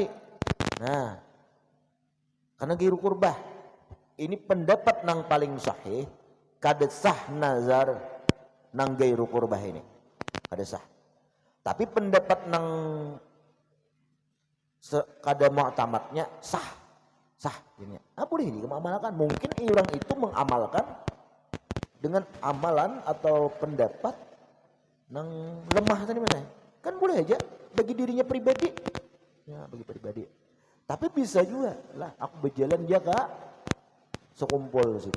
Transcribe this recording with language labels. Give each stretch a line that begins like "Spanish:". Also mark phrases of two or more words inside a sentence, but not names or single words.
Banjar: Nah, karena
Arabic: غير قربة.
Banjar: Ini pendapat nang paling sahih, kada sah nazar nang
Arabic: غير قربة
Banjar: ini. Kada sah. Tapi pendapat nang kada mu'tamadnya sah. Sah ini. Boleh diamalkan. Mungkin orang itu mengamalkan dengan amalan atau pendapat nang lemah tadi mana? Kan boleh aja bagi dirinya pribadi. Ya, bagi pribadi. Tapi bisa juga lah aku berjalan dia Kak sekumpul situ.